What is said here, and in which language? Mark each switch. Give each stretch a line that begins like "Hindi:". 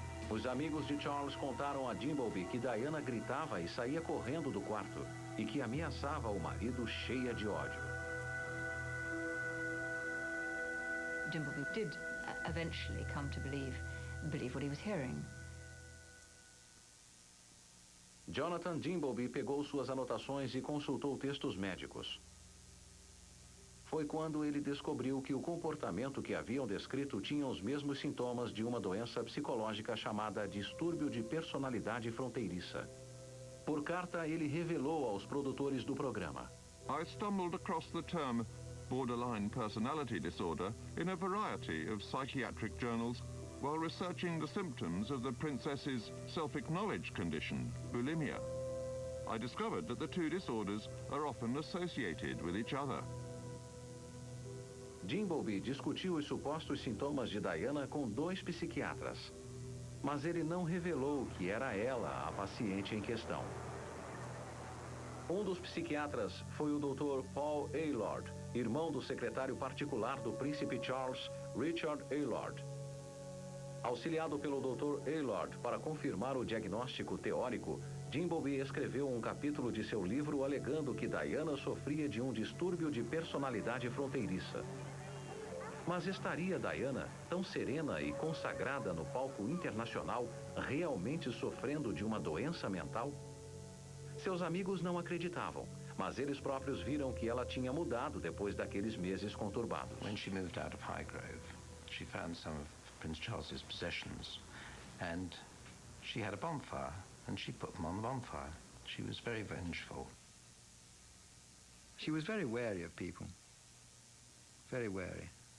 Portuguese: Os amigos de Charles contaram a Dimbleby que Diana gritava e saía correndo do quarto e que ameaçava o marido cheia de ódio.
English: Dimbleby did eventually come to believe what he was hearing.
Portuguese: Jonathan Dimbleby pegou suas anotações e consultou textos médicos. Foi quando ele descobriu que o comportamento que haviam descrito tinha os mesmos sintomas de uma doença psicológica chamada distúrbio de personalidade fronteiriça. Por carta, ele revelou aos produtores do programa.
English: I stumbled across the term borderline personality disorder in a variety of psychiatric journals while researching the symptoms of the princess's self-acknowledged condition, bulimia. I discovered that the two disorders are often associated with each other.
Portuguese: Dimbleby discutiu os supostos sintomas de Diana com 2 psiquiatras, mas ele não revelou que era ela a paciente em questão. Um dos psiquiatras foi o Dr. Paul Aylord, irmão do secretário particular do príncipe Charles, Richard Aylord. Auxiliado pelo Dr. Aylord para confirmar o diagnóstico teórico, Dimbleby escreveu um capítulo de seu livro alegando que Diana sofria de um distúrbio de personalidade fronteiriça. Mas estaria Diana, tão serena e consagrada no palco internacional, realmente sofrendo de uma doença mental? Seus amigos não acreditavam, mas eles próprios viram que ela tinha mudado depois daqueles meses conturbados.
English: When she moved out of Highgrove, she found some of Prince Charles's possessions, and she had a bonfire, and she put them on the bonfire. She was very vengeful. She was very wary of people, very wary.